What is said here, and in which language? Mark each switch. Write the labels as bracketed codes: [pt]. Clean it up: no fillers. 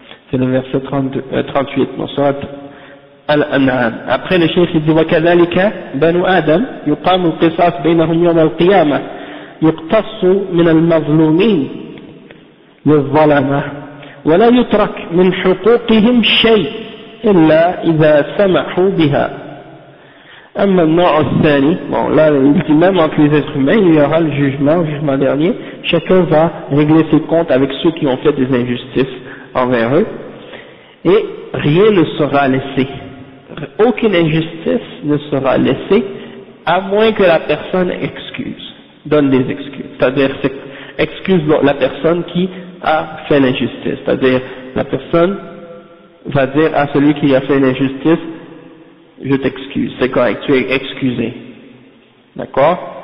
[fr] C'est le verset 38, dans Surat Al-An'am. Après le cheikh il dit [ar] وكذلك بنو آدم يقام القصاص بينهم يوم القيامة يقتص من المظلومين للظلمة ولا يترك من حقوقهم شيء إلا إذا سمحوا بها. أما النوع الثاني, [fr] bon là il dit même entre les êtres humains il y aura le jugement dernier, chacun va régler ses comptes avec ceux qui ont fait des injustices envers eux et rien ne sera laissé. Aucune injustice ne sera laissée à moins que la personne donne des excuses, c'est-à-dire excuse la personne qui a fait l'injustice, c'est-à-dire la personne va dire à celui qui a fait l'injustice je t'excuse, c'est correct, tu es excusé, d'accord.